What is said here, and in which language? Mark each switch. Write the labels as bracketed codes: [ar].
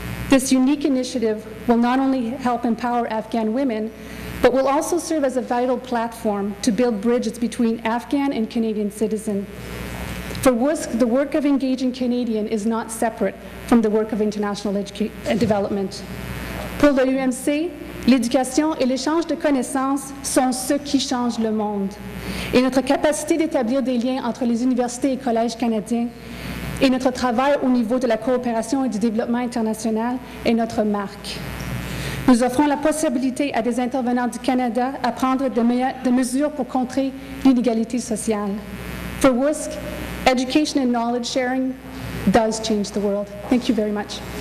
[en] This unique initiative will not only help empower Afghan women, but will also serve as a vital platform to build bridges between Afghan and Canadian citizens. For WUSC, the work of engaging Canadians is not separate from the work of international development. [fr] Pour le EUMC, l'éducation et l'échange de connaissances sont ce qui change le monde. Et notre capacité d'établir des liens entre les universités et collèges canadiens et notre travail au niveau de la coopération et du développement international est notre marque. Nous offrons la possibilité à des intervenants du Canada à prendre des mesures pour contrer l'inégalité sociale. [en] For WUSC, education and knowledge sharing does change the world. Thank you very much.